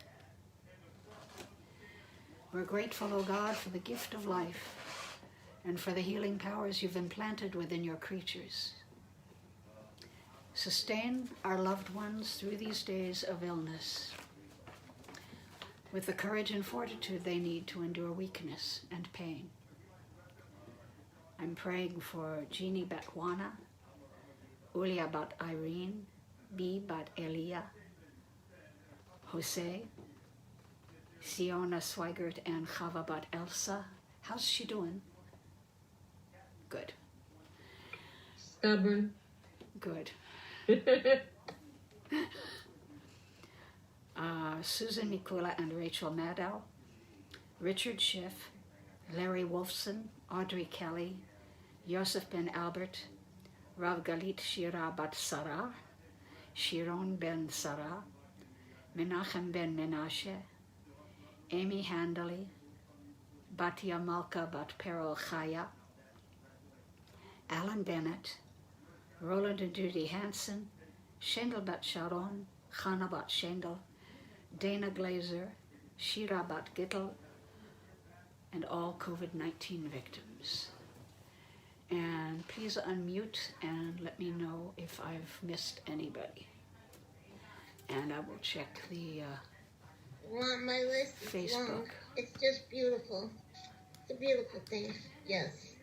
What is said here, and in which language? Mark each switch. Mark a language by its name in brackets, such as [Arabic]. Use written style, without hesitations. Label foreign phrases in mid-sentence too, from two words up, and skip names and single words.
[English] We're grateful, O God, for the gift of life and for the healing powers you've implanted within your creatures. Sustain our loved ones through these days of illness with the courage and fortitude they need to endure weakness and pain. I'm praying for Jeannie bat Juana, Ulia bat Irene, Bee bat Elia, Jose, Siona Swigert, and Chava bat Elsa. How's she doing? Good. Stubborn. Good. Susan Mikula and Rachel Maddow, Richard Schiff, Larry Wolfson, Audrey Kelly, Yosef Ben Albert, Rav Galit Shira Bat Sarah, Shiron Ben Sarah, Menachem Ben Menashe, Amy Handley, Batia Malka Bat Perol Chaya, Alan Bennett, Roland and Judy Hansen, Shendel Bat Sharon, Chana Bat Shendel, Dana Glazer, Shira Bat Gittel, and all COVID-19 victims. And please unmute and let me know if I've missed anybody. And I will check the My list is Facebook. long. It's just beautiful. It's a beautiful thing. Yes.